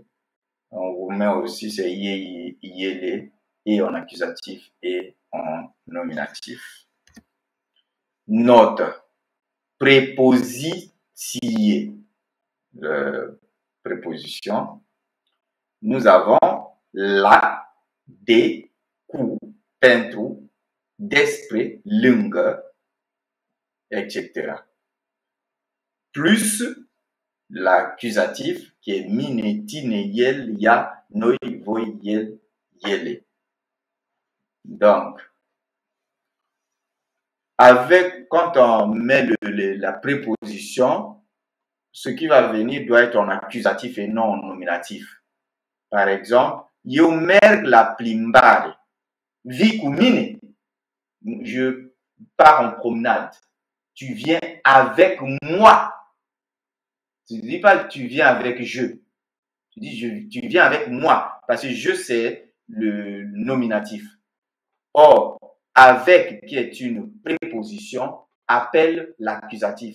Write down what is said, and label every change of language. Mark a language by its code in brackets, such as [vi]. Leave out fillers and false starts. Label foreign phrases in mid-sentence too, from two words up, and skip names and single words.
[fr] En roumain aussi, c'est [ro] ye, yele, [fr] et en accusatif et en nominatif. Note. Prépositie. Préposition. Nous avons [ro] la, de, cu, pentru, despre, lângă, etc. [fr] Plus l'accusatif qui est [ro] mine, tine, el, ya, noi, voi, el, yele. [fr] Donc, quand on met la préposition, ce qui va venir doit être en accusatif et non en nominatif. Par exemple, [ro] eu merg la plimbare. Vi cu mine. [fr] Je pars en promenade. Tu viens avec moi. Tu ne dis pas tu viens avec je. Tu dis tu viens avec moi. Parce que je, c'est le nominatif. Or, avec, qui est une préposition, appelle l'accusatif.